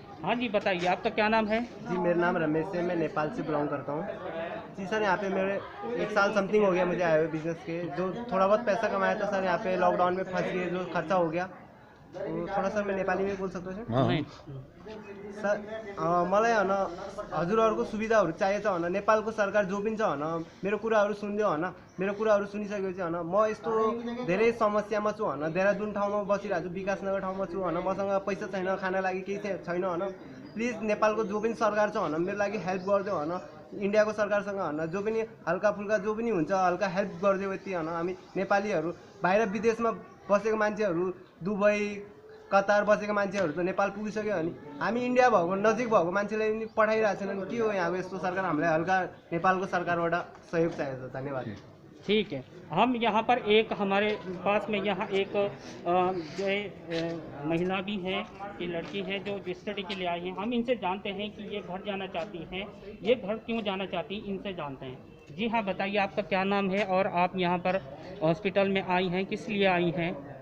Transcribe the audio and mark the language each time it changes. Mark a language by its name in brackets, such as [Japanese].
[Hindi] हाँ जी, बताइए, आपका क्या नाम है? जी, मेरा नाम रमेश है, मैं नेपाल से बिलोंग करता हूँ। जी सर, यहाँ पे मेरे 1 साल समथिंग हो गया मुझे आए हुए बिजनेस के। जो थोड़ा बहुत पैसा कमाया था सर, यहाँ पे लॉकडाउन में फंस गए, जो खर्चा हो गया। तो थोड़ा सर मैं नेपाली में बोल सकता हूँ सर? [Nepali] मलाई होइन हजुरहरूको सुविधाहरू चाहिएको छ होइन, नेपालको सरकार जो पनि छ होइन, मेरो कुराहरू सुनिदियो होइन। मेरो कुराहरू सुनिसकेपछि होइन, म यस्तो धेरै समस्यामा छु होइन, देहरादुन ठाउँमा बसिरहेको छु, विकासनगर ठाउँमा छु होइन, मसँग पैसा छैन, खाना लागि केही छैन होइन। प्लिज नेपालको जो पनि सरकार छ होइन, मेरो लागि हेल्प गरिदियो होइन। इन्डियाको सरकारसँग होइन, जो पनि हल्का फुल्का जो पनि हुन्छ हल्का हेल्प गरिदियो यति होइन। हामी नेपालीहरू बाहिर विदेशमा बसेको मान्छेहरू, दुबई कतार बसेको मान्छेहरू त नेपाल पुगिसक्यो भने हामी इन्डिया भएको नजिक भएको मान्छेलाई पनि पठाइरहेको छैनन्। के हो यहाँको यस्तो सरकार? हामीलाई हल्का नेपालको सरकारबाट सहयोग चाहिएको छ। धन्यवाद। [Hindi] ठीक है, हम यहाँ पर एक, हमारे पास में यहाँ एक जो महिला भी है, ये लड़की है जो स्टडी के लिए आई है। हम इनसे जानते हैं कि ये घर जाना चाहती हैं, ये घर क्यों जाना चाहती हैं, इनसे जानते हैं। जी हाँ, बताइए, आपका क्या नाम है और आप यहाँ पर हॉस्पिटल में आई हैं, किस लिए आई हैं?